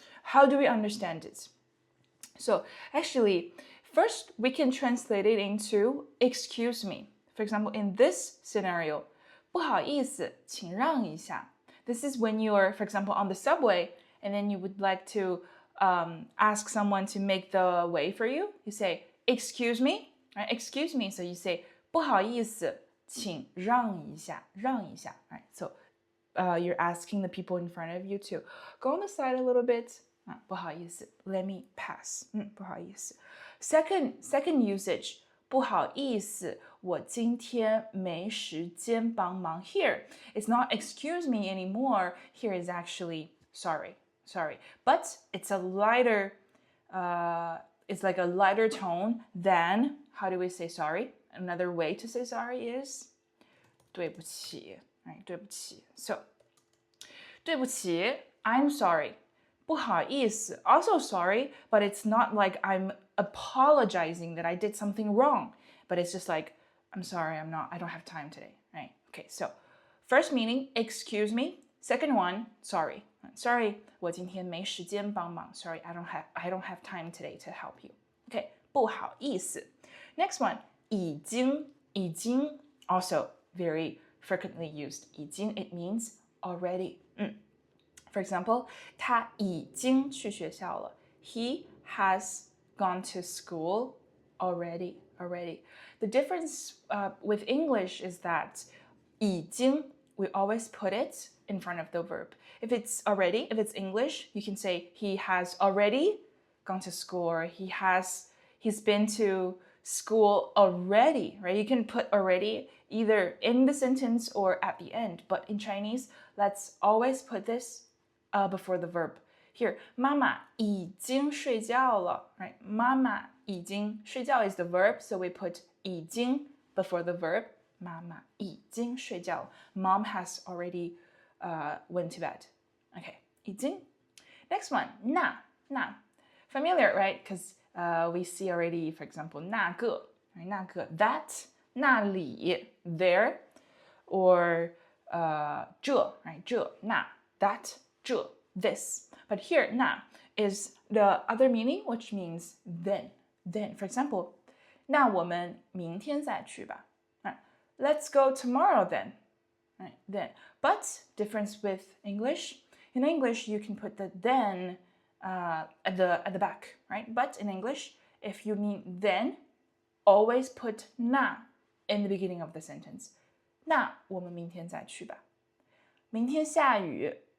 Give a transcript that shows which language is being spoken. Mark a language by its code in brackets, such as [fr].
[en] How do we understand it? So actually,First, we can translate it into excuse me. For example, in this scenario, [zh] 不好意思，请让一下. [en] This is when you're, for example, on the subway, and then you would like to ask someone to make the way for you. You say, excuse me, right? Excuse me. So you say, [zh] 不好意思，请让一下，让一下. [en] Right? So you're asking the people in front of you to go on the side a little bit. 不好意思 let me pass 不好意思 second usage [zh] 不好意思我今天没时间帮忙 [en] here it's not excuse me anymore here is actually sorry but it's a lighter it's like a lighter tone than how do we say sorry another way to say sorry is 对不起 right 对不起 so 对不起 I'm sorry不好意思 also sorry, but it's not like I'm apologizing that I did something wrong, but it's just like I'm sorry, I don't have time today, right? Okay, so first meaning, excuse me. Second one, sorry. [zh] Sorry, 我今天没时间帮忙. [en] Sorry, I don't have time today to help you. Okay, 不好意思. Next one, 已经 also very frequently used. 已经 it means already. For example, [zh] 他已经去学校了. [en] He has gone to school already. The difference with English is that 已经 we always put it in front of the verb. If it's English, you can say he has already gone to school, or he's been to school already, right? You can put already either in the sentence or at the end. But in Chinese, let's always put this before the verb. [zh] Here, 妈妈已经睡觉了, right? 妈妈已经睡觉 [en] is the verb, so we put 已经 before the verb. [zh] 妈妈已经睡觉. [en] Mom has already went to bed. Okay, 已经.Next one, 那.Familiar, right? Because we see already, for example, 那个, right? 那个, that, 那里, there, or 这, right? 这, 那, that, 这, this. But here, 那 is the other meaning, which means then. For example, [zh] 那我们明天再去吧. [en] Right? Let's go tomorrow then. Right? Then. But difference with English. In English, you can put the then at the back, right? But in English, if you mean then, always put 那 in the beginning of the sentence. [zh] 那我们明天再去吧.明天下雨.